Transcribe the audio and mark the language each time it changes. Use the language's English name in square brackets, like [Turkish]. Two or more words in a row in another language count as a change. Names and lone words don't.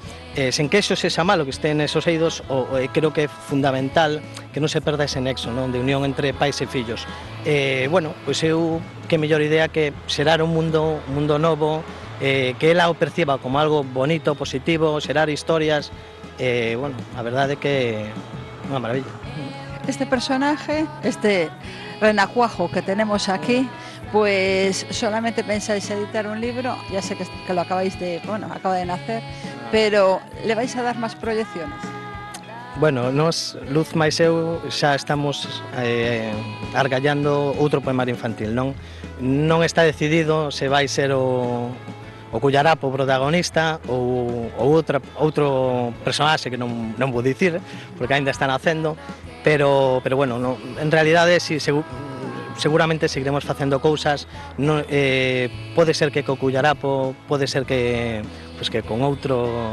[Galician] Sen que eso sexa malo que estén esos eidos, creo que é fundamental que non se perda ese nexo, non, de unión entre pais e fillos. Bueno, pois eu que mellor idea que xerar un mundo novo, que ela o perciba como algo bonito, positivo, xerar historias, bueno, a verdade é que é unha maravilla. [Spanish] Este personaje, este renacuajo que tenemos aquí, pues solamente pensáis editar un libro, ya sé que lo acabáis de, bueno, acaba de nacer, pero ¿le vais a dar más proyecciones? [Galician] Bueno, nos, Luz máis eu, xa estamos argallando outro poemario infantil, non? Non está decidido se vai ser o Cullarapo protagonista ou outro personaxe que non vou dicir, porque ainda están nacendo, pero bueno, en realidade seguramente seguiremos facendo cousas, pode ser que co Cullarapo, pode ser que con outro